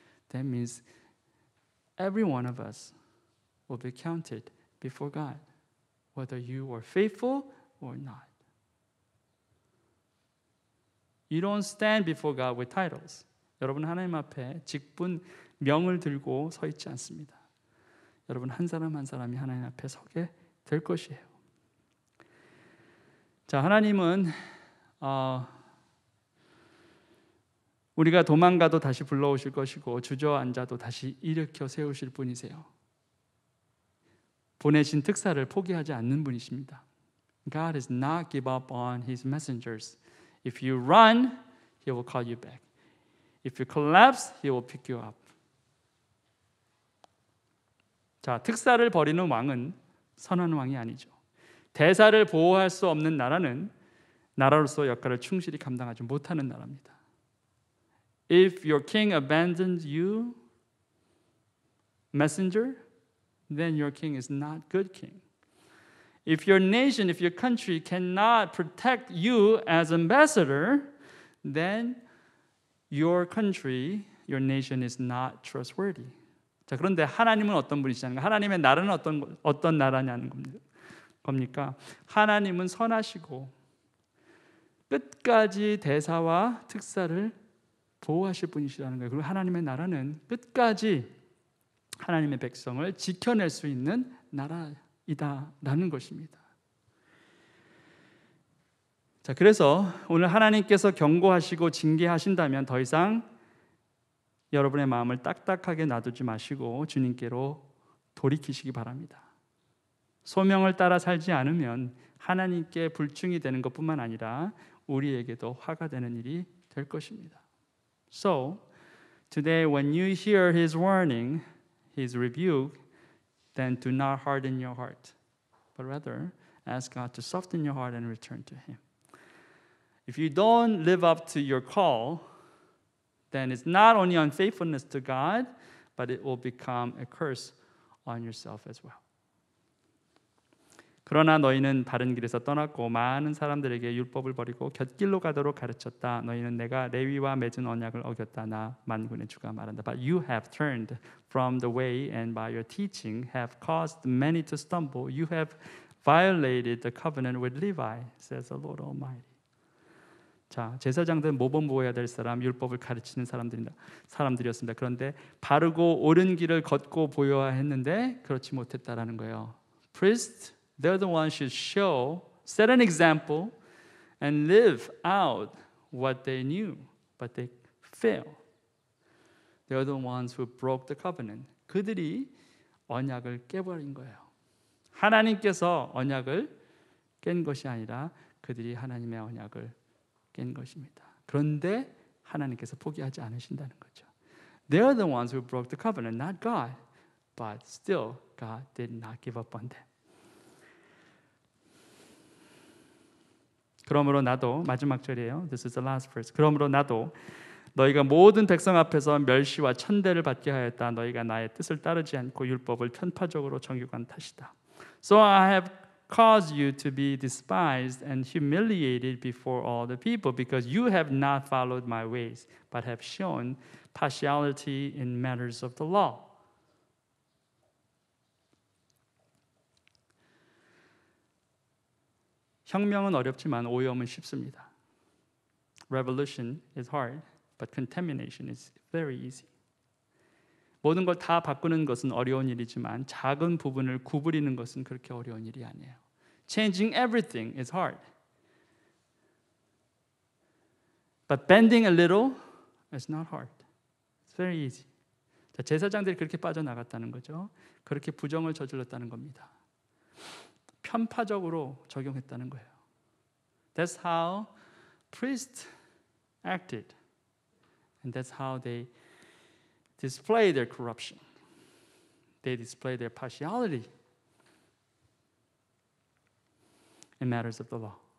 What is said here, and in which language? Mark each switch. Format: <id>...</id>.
<en>That means every one of us will be counted before God, whether you were faithful or not. You don't stand before God with titles.</en> <ko>여러분 하나님 앞에 직분, 명을 들고 서 있지 않습니다. 여러분 한 사람 한 사람이 하나님 앞에 서게 될 것이에요. 자, 하나님은 우리가 도망가도 다시 불러오실 것이고 주저앉아도 다시 일으켜 세우실 분이세요. 보내신 특사를 포기하지 않는 분이십니다.</ko> <en>God has not give up on His messengers. If you run, He will call you back. If you collapse, He will pick you up.</en> <ko>자, 특사를 버리는 왕은 선한 왕이 아니죠. 대사를 보호할 수 없는 나라는 나라로서 역할을 충실히 감당하지 못하는 나라입니다.</ko> <en>If your king abandons you, messenger, then your king is not good king. If your nation, if your country cannot protect you as ambassador, then your country, your nation is not trustworthy.</en> <ko>자, 그런데 하나님은 어떤 분이시냐는 하나님의 나라는 어떤 나라냐는 겁니까? 하나님은 선하시고 끝까지 대사와 특사를 보호하실 분이시라는 거예요. 그리고 하나님의 나라는 끝까지 하나님의 백성을 지켜낼 수 있는 나라이다라는 것입니다. 자, 그래서 오늘 하나님께서 경고하시고 징계하신다면 더 이상 여러분의 마음을 딱딱하게 놔두지 마시고 주님께로 돌이키시기 바랍니다. 소명을 따라 살지 않으면 하나님께 불충이 되는 것뿐만 아니라 우리에게도 화가 되는 일이 될 것입니다.</ko> <en>So, today when you hear His warning, His rebuke, then do not harden your heart, but rather ask God to soften your heart and return to Him. If you don't live up to your call, then it's not only unfaithfulness to God, but it will become a curse on yourself as well.</en> <ko>그러나 너희는 바른 길에서 떠났고 많은 사람들에게 율법을 버리고 곁길로 가도록 가르쳤다. 너희는 내가 레위와 맺은 언약을 어겼다. 나 만군의 주가 말한다.</ko> <en>But you have turned from the way and by your teaching have caused many to stumble. You have violated the covenant with Levi, says the Lord Almighty.</en> <ko>자, 제사장들은 모범 보여야 될 사람, 율법을 가르치는 사람들이었습니다. 그런데 바르고 옳은 길을 걷고 보여야 했는데 그렇지 못했다라는 거예요.</ko> <en>Priests, they're the ones who show, set an example, and live out what they knew, but they fail. They're the ones who broke the covenant.</en> <ko>그들이 언약을 깨버린 거예요. 하나님께서 언약을 깬 것이 아니라 그들이 하나님의 언약을 깬 것입니다. 그런데 하나님께서 포기하지 않으신다는 거죠.</ko> <en>They're the ones who broke the covenant, not God. But still, God did not give up on them.</en> <ko>그러므로 나도, 마지막 절이에요.</ko> <en>This is the last verse.</en> <ko>그러므로 나도 너희가 모든 백성 앞에서 멸시와 천대를 받게 하였다. 너희가 나의 뜻을 따르지 않고 율법을 편파적으로 정욕한 탓이다.</ko> <en>So I have caused you to be despised and humiliated before all the people because you have not followed my ways, but have shown partiality in matters of the law.</en> <ko>혁명은 어렵지만 오염은 쉽습니다.</ko> <en>Revolution is hard, but contamination is very easy.</en> <ko>모든 걸 다 바꾸는 것은 어려운 일이지만 작은 부분을 구부리는 것은 그렇게 어려운 일이 아니에요.</ko> <en>Changing everything is hard. But bending a little is not hard. It's very easy.</en> <ko>자, 제사장들이 그렇게 빠져나갔다는 거죠. 그렇게 부정을 저질렀다는 겁니다. 편파적으로 적용했다는 거예요.</ko> <en>That's how priests acted. And that's how they display their corruption. They display their partiality in matters of the law.</en>